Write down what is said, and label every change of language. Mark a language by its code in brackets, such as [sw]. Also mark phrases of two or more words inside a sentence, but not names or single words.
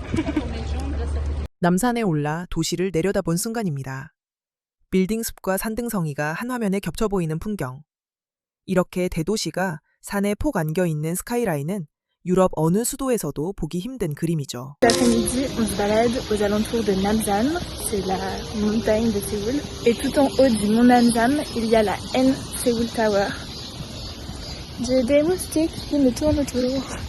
[ko] 남산에 올라 도시를 내려다본 순간입니다. 빌딩 숲과 산등성이가 한 화면에 겹쳐 보이는 풍경. 이렇게 대도시가 산에 폭 안겨 있는 스카이라인은 유럽 어느 수도에서도 보기 힘든 그림이죠. [fr] L'après-midi, on se balade aux alentours de Namsan, c'est la montagne de Séoul. Et tout en haut du mont Namsan, il y a la N Seoul Tower. J'ai des moustiques qui me tournent autour.